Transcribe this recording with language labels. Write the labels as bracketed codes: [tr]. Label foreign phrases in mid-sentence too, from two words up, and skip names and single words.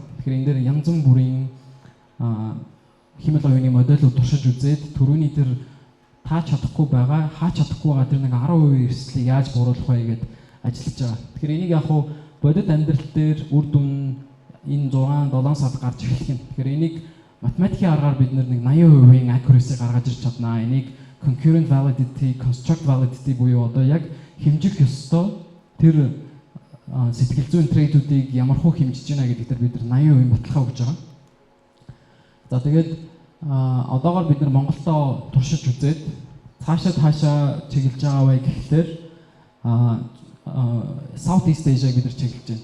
[mn] Тэгэхээр энэ дээр янз бүрийн хэмэл оюуны модельүүд туршиж үзээд түрүүний тэр хаач чадахгүй байгаа тэр нэг 10% эрсдлийг яаж бууруулах вэ гэдээ ажиллаж байгаа. Тэгэхээр энийг яг хуу бодит амьдрал дээр үр дүн энэ 6-7 сард гарч эхлэх юм. Тэгэхээр энийг математикийн аргаар бид нэг 80% accuracy гаргаж ирч чаднаа. Энийг [en] concurrent validity, construct validity [mn] буюу одоо яг хэмжих ёстой тэр сэтгэл зүйн трэйдүүдийг ямархуу хэмжиж байна гэдэг дээр бид нар 80% баталгаа өгж байгаа. За тэгээд одоогоор бид нар Монголдоо туршиж үзээд цаашаа чиглэж байгаа вэ гэхлээр Southeast Asia бид нар чиглэж байна.